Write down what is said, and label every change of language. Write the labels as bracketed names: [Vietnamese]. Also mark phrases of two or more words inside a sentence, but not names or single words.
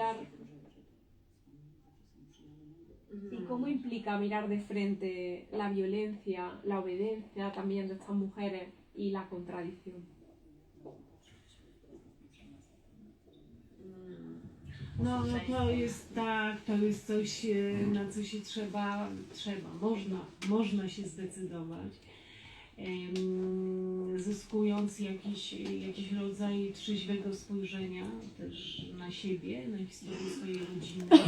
[Spanish] mirar de frente la violencia, la obediencia también de estas mujeres y la contradicción. [Polish] No to jest tak, to jest coś, na co się można się zdecydować, zyskując jakiś rodzaj trzeźwego spojrzenia też na siebie, na historię swojej rodziny.